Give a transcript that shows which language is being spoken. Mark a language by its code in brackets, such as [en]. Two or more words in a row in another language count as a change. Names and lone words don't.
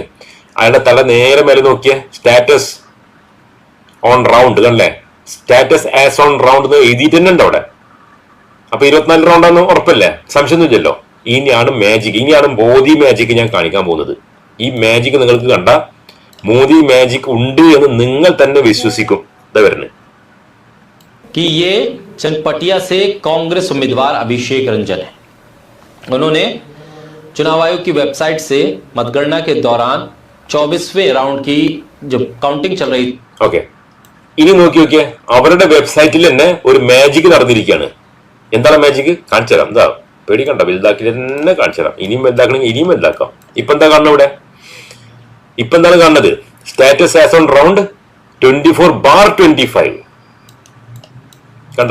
[ml] അയാളുടെ തല നേരെ മേലെ നോക്കിയ [en] status on round [ml] കണ്ടല്ലേ, [en] status as on round [ml] എന്ന് എഴുതിയിട്ട് തന്നെ ഉണ്ട് അവിടെ. അപ്പൊ 24 റൗണ്ടാന്ന് ഉറപ്പല്ലേ, സംശയമൊന്നുമില്ലല്ലോ. ഇനിയാണ് മാജിക്, ഇനിയാണ് മോദി മാജിക് ഞാൻ കാണിക്കാൻ പോകുന്നത്. ഈ മാജിക് നിങ്ങൾക്ക് കണ്ട മോദി മാജിക് ഉണ്ട് എന്ന് നിങ്ങൾ തന്നെ വിശ്വസിക്കും. ഇതാ വരുന്നത് [hi] कि ये चनपटिया से कांग्रेस उम्मीदवार अभिषेक रंजन है। उन्होंने चुनाव आयोग की वेबसाइट से मतगणना के दौरान 24वें राउंड की जो काउंटिंग चल रही [ml] ഓക്കെ, ഇനി നോക്കി നോക്കിയേ, അവരുടെ വെബ്സൈറ്റിൽ തന്നെ ഒരു മാജിക് നടന്നിരിക്കുകയാണ്. എന്താണ് മാജിക്? കാണിച്ചു തരാം. എന്താ പേടിക്കണ്ട, വലുതാക്കി തന്നെ കാണിച്ചു തരാം. ഇനിയും വലുതാക്കണമെങ്കിൽ ഇനിയും വലുതാക്കാം. ഇപ്പൊ എന്താ കാണുന്നത് ഇവിടെ? ഇപ്പൊ എന്താണ് കാണുന്നത്? [en] status as on round 24/25 കണ്ടോ?